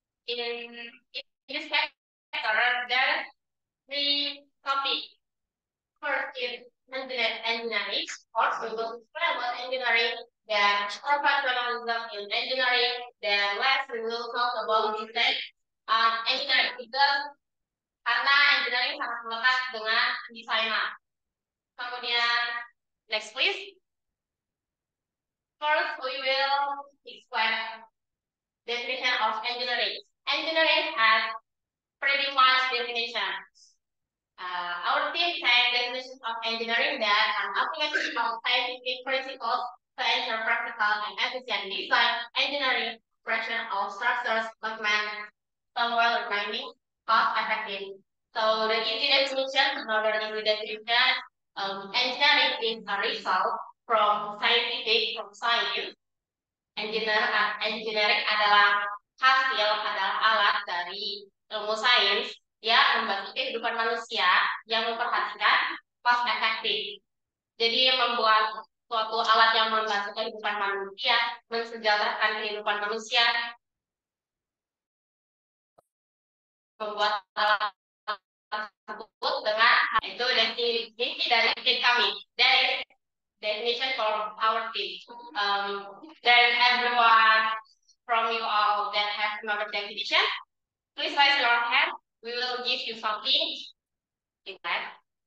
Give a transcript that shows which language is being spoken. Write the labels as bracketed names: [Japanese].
[English] In this sector, there are three topics. First is engineering. First, we will explain about engineering. Then professionalism in engineering. Then last, we will talk about design engineering. Because [Indonesian] karena engineering sangat melekat dengan desainer. Kemudian, [English] next please. First, we will explain definition of engineering. Engineering has pretty much definitions. Our team takes definitions of engineering that an application of scientific principles to ensure practical and efficient design, engineering, operation of structures, document, while remaining cost effective. So the easy definition, another easy definition, engineering is a result from science. [Indonesian] Engineering adalah hasil, adalah alat dari ilmu sains yang membantu kehidupan manusia yang memperhatikan cost efektif. Jadi membuat suatu alat yang membantu kehidupan manusia, mensejahterakan kehidupan manusia, membuat alat tersebut dengan itu definisi dari tim kami. Dari [English] definition for our team. Then everyone from you all that have another definition, please raise your hand. We will give you something in that.